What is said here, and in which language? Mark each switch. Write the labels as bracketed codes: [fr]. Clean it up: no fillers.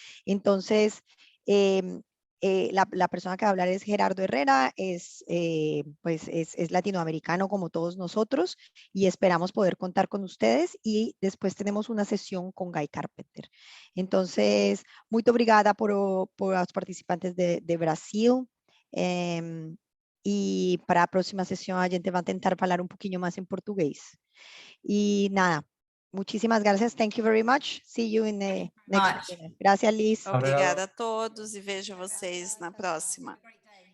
[es] Entonces, la persona que va a hablar es Gerardo Herrera, es latinoamericano como todos nosotros y esperamos poder contar con ustedes, y después tenemos una sesión con Guy Carpenter. Entonces, [pt] muito obrigada [es] por los participantes de Brasil. [pt] E para a próxima sessão a gente vai tentar falar um pouquinho mais em português. [es] E nada, muchísimas gracias. [en] Thank you very much. See you in the next webinar. Gracias, Liz. [pt] Obrigada a todos e vejo vocês na próxima.